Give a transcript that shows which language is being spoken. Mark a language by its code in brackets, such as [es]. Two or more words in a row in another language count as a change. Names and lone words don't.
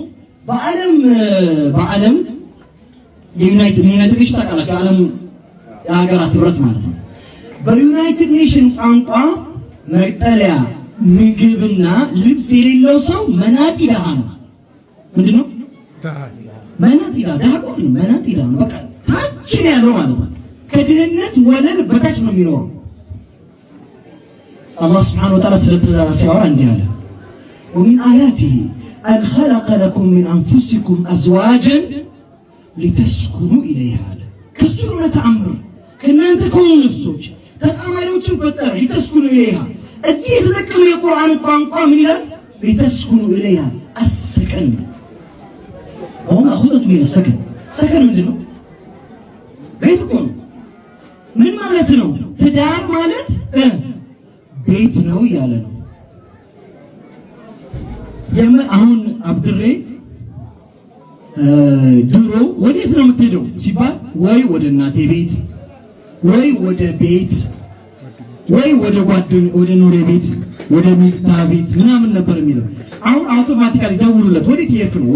[am] በዓለም የዩናይትድ ኔሽን ታውቃላችሁ፣ ዓለም የሀገራት ህብረት ማለት ነው። በዩናይትድ ኔሽን ቋንቋ መጠለያ፣ ምግብና ልብስ የሌለው ሰው መናጢ ደሃ ነው። ምንድነው? መናጢ ደሃ ነው። መናጢ ደሃ ነው። በቃ ታች ነው ያለው ማለት ነው። ከድህነት ወለል በታች ነው የሚኖረው። አላህ [ar] سبحانه وتعالى [am] ስለተዛራ ሲያወራ እንዲህ አለ፣ [ar] ومن آياته أن خلق لكم من أنفسكم أزواجا لتسكنوا إليها كسر [am] ተአምር ከእናንተ ከሆኑ ነፍሶች ተጣማሪዎችን ፈጠረ [ar] لتسكنوا إليها። [am] እዚህ የተጠቀመው የቁርአን ቋንቋ ምን ይላል? [ar] لتسكنوا إليها السكن هو أخذت من السكن። ሰከን ምንድነው? [am] ቤት እኮ ነው። ምን ማለት ነው? ትዳር ማለት ቤት ነው ያለ ነው። አሁን አብድሬ ድሮ ወዴት ነው የምትሄደው ሲባል ወይ ወደ እናቴ ቤት ወይ ወደ ቤት ወይ ወደ ኑሬ ቤት ወደ ሚፍታ ቤት ምናምን ነበር የሚለው። አሁን አውቶማቲካሊ ደውሉለት፣ ወዴት እየሄድክ ነው?